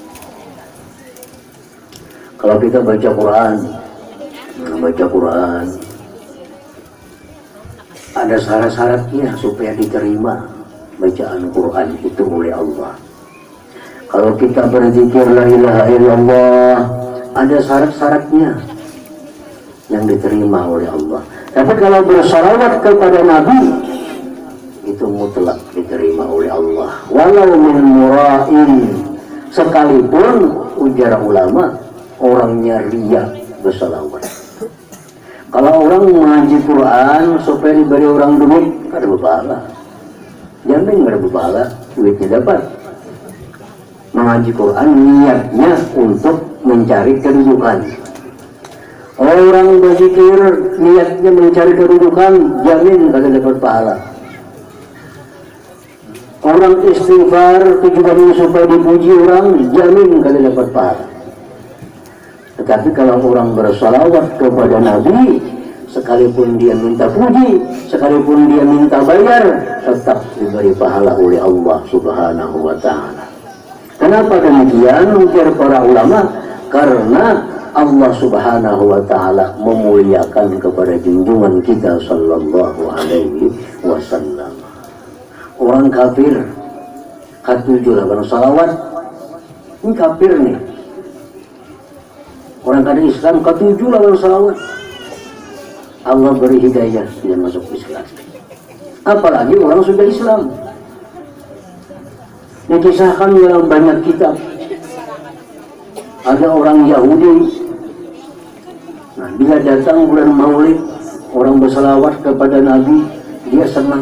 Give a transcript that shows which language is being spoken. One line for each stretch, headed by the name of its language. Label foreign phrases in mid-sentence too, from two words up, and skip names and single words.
Indonesian: Kalau kita baca Quran ada syarat-syaratnya supaya diterima bacaan Quran itu oleh Allah. Kalau kita berzikir
Arabic: لا إله إلا الله,
Indonesian: ada syarat-syaratnya yang diterima oleh Allah. Tapi kalau bersalawat kepada Nabi, itu mutlak diterima oleh Allah.
Arabic: ولو من مراء,
Banjar: sekalipun ujar ulama orangnya riya bersalawat.
Indonesian: Kalau orang mengaji Quran supaya diberi orang duit, kan berpahala. Jamin berpahala, duitnya dapat. Mengaji Quran niatnya untuk mencari kedudukan. Orang berzikir niatnya mencari kedudukan, jamin kagak dapat pahala. Orang istighfar tujuannya supaya dipuji orang, jamin kagak dapat pahala. Tetapi kalau orang bersalawat kepada Nabi, sekalipun dia minta puji, sekalipun dia minta bayar, tetap diberi pahala oleh Allah
Arabic: سبحانه وتعالى.
Indonesian: Kenapa demikian? Ujar para ulama, karena Allah
Arabic: سبحانه وتعالى
Indonesian: memuliakan kepada junjungan kita
Arabic: صلى الله عليه وسلم.
Banjar: Orang kafir katujuh lawan salawat, ini kafir nih. Orang kada Islam katujuh lawan salawat, Allah beri hidayah, dia masuk Islam.
Indonesian: Apalagi orang sudah Islam. Dikisahkan dalam banyak kitab, ada orang Yahudi. Nah, bila datang bulan Maulid, orang bersalawat kepada Nabi, dia senang.